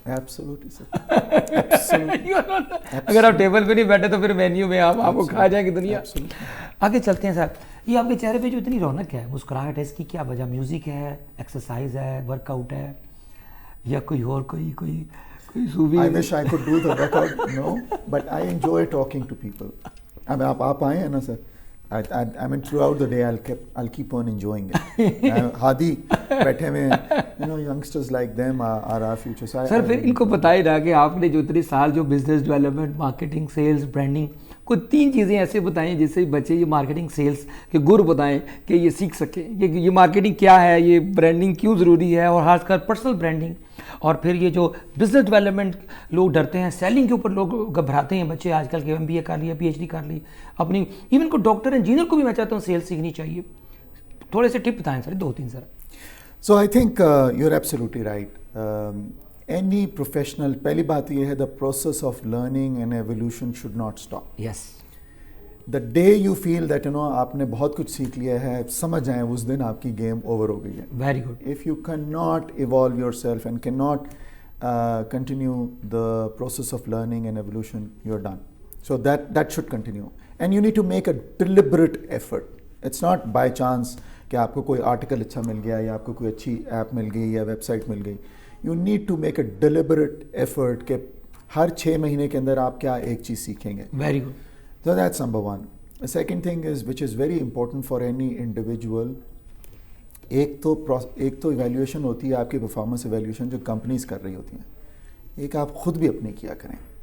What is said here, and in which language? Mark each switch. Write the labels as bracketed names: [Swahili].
[English] Absolutely, sir. Absolutely. [Urdu] اگر آپ table پہ نہیں بیٹھے تو پھر مینیو میں آپ کو کھا جائے گی دنیا. آگے چلتے ہیں سر. یہ آپ کے چہرے پہ جو اتنی رونق ہے, مسکراہٹ ہے, اس کی کیا وجہ؟ میوزک ہے, ایکسرسائز ہے, ورک آؤٹ ہے, یا کوئی اور کوئی صوفی؟ [English] I wish I could do the workout, no, but I enjoy talking to people. [Urdu] اب آپ آئے ہیں نا سر, [English] I mean throughout the day I'll keep on enjoying it. [Urdu] ہادی بیٹھے ہوئے ہیں, [English] youngsters like them are our future. [Urdu] سر پھر ان کو بتائے نا کہ آپ نے جو اتنے سال جو business development, marketing, sales, branding, کوئی 3 چیزیں ایسے بتائیں جس سے بچے یہ مارکیٹنگ سیلز کے گر بتائیں کہ یہ سیکھ سکیں کہ یہ مارکیٹنگ کیا ہے, یہ برانڈنگ کیوں ضروری ہے, اور خاص کر پرسنل برانڈنگ. اور پھر یہ جو بزنس ڈیولپمنٹ لوگ ڈرتے ہیں, سیلنگ کے اوپر لوگ گھبراتے ہیں بچے آج کل کے, MBA کر لیا, PhD کر لی اپنی, ایون کو ڈاکٹر انجینئر کو بھی میں چاہتا ہوں سیلز سیکھنی چاہیے. تھوڑے سے ٹپ بتائیں سر, 2-3 سر. [English] So I think you're absolutely right. Any professional, [Urdu] پہلی بات یہ ہے, [English] the process of learning and evolution should not stop. Yes. The day you feel that [Urdu] آپ نے بہت کچھ سیکھ لیا ہے, سمجھ جائیں اس دن آپ کی گیم اوور ہو گئی ہے. [English] Very good. If you cannot evolve yourself and cannot continue the process of learning and evolution, you're done. So that should continue. And you need to make a deliberate effort. It's not by chance [Urdu] کہ آپ کو کوئی article اچھا مل گیا یا آپ کو کوئی اچھی ایپ مل گئی یا ویب سائٹ مل گئی. [English] You need to make a deliberate effort [Urdu] کہ ہر 6 مہینے کے اندر آپ کیا ایک چیز سیکھیں گے. [English] Very good. So that's number one. The second thing is, which is very important for any individual, [Urdu] ایک تو ایویلیویشن ہوتی ہے آپ کی پرفارمنس ایویلیویشن جو کمپنیز کر رہی ہوتی ہیں, ایک آپ خود بھی اپنی کیا کریں.